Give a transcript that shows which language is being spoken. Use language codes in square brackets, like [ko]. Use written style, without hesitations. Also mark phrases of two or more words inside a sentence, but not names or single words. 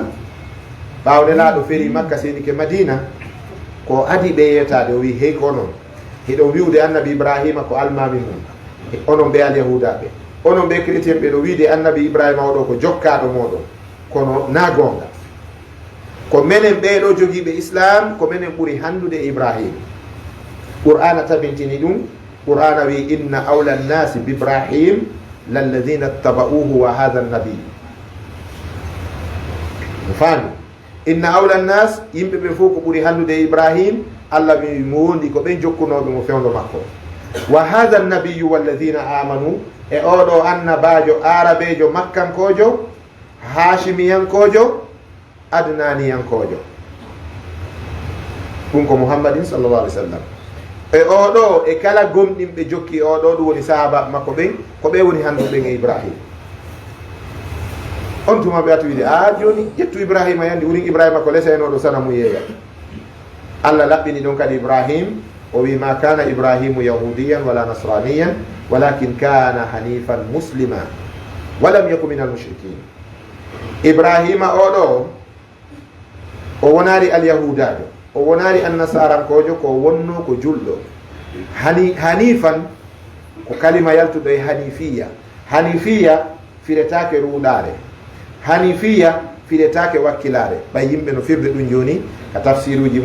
[ff] ɓawo nelaɗo feri makka senike madina ko adi ɓe yeyetade o wi hey ko onon heɗo wiwde annabi ibrahima ko almami mum, onon ɓe alyahudaɓe, onon ɓe chrétien ɓe ɗo wiide annabi ibrahima oɗo ko jokkaɗo moɗon, kono na gonga. ko menen ɓeɗo jogiiɓe islam ko menen ɓuri handude e ibrahima. [ar] qur'ana tabintini ɗum, qur'ana wi إن أولى الناس بإبراهيم للذين اتبعوه وهذا النبي. [ff] faami [ar] إن أولى الناس [ff] yimɓe ɓe fof ko ɓuri handude ibrahim allah mi mo wondi ko ɓen jokkunoɓe mo fewndo makko [ar] وهذا النبي والذين آمنوا [ff] e oɗo annabajo arabejo makkankojo hashimiyankojo adnaniyankojo ɗum ko muhammadin [ar] صلى الله عليه وسلم [ff] e oɗo e kala gomɗinɓe jokki oɗo ɗum woni sahaba makko ɓen ko ɓe woni handuɓen e ibrahim on tuma ɓe atu wiide a joni ƴettu ibrahima yandi wurin ibrahima ko lesaynoɗo sana mu yeeya allah laɓɓini ɗon kadi ibrahim o wi [ar] ما كان إبراهيم يهوديا ولا نصرانيا ولكن كان حنيفا مسلما ولم يك من المشركين [ff] ibrahima oɗo o wonari alyahudajo o wonari annasarankojo ko wonno ko julɗo hanifan ko kalima yaltuɗo e hanifiya firetake ruɗare hanifiya firetake wakkilare ɓay yimɓe no firde ɗum joni ka tafsiruji